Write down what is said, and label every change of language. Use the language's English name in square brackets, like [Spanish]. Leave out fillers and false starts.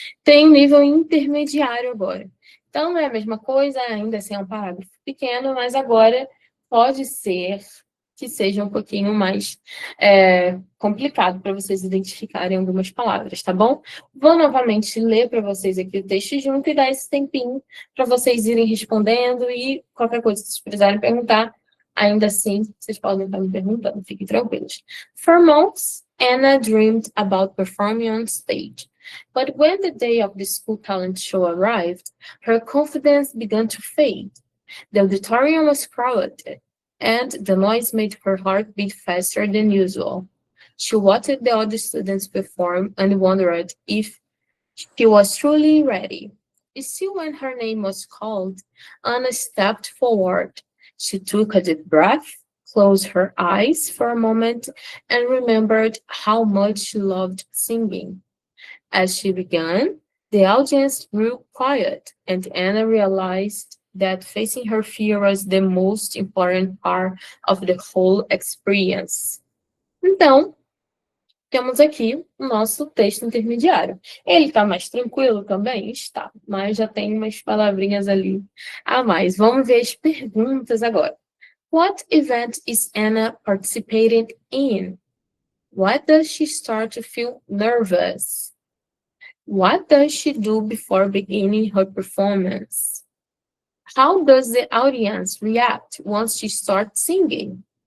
[Portuguese] Tem nível intermediário agora. Então, não é a mesma coisa, ainda assim é um parágrafo pequeno, mas agora pode ser que seja um pouquinho mais complicado para vocês identificarem algumas palavras, tá bom? Vou novamente ler para vocês aqui o texto junto e dar esse tempinho para vocês irem respondendo e qualquer coisa que vocês precisarem perguntar, ainda assim, vocês podem estar me perguntando, fiquem tranquilos. [English] For months, Anna dreamed about performing on stage. But when the day of the school talent show arrived, her confidence began to fade. The auditorium was crowded, and the noise made her heart beat faster than usual. She watched the other students perform and wondered if she was truly ready. Still, when her name was called, Anna stepped forward. She took a deep breath, closed her eyes for a moment, and remembered how much she loved singing. As she began, the audience grew quiet, and Anna realized that facing her fear was the most important part of the whole experience. [Portuguese] Então, temos aqui o nosso texto intermediário. Ele está mais tranquilo também? Está, mas já tem umas palavrinhas ali a mais. Vamos ver as perguntas agora. [English] What event is Anna participating in? What does she start to feel nervous? What does she do before beginning her performance? How does the audience react once she starts singing?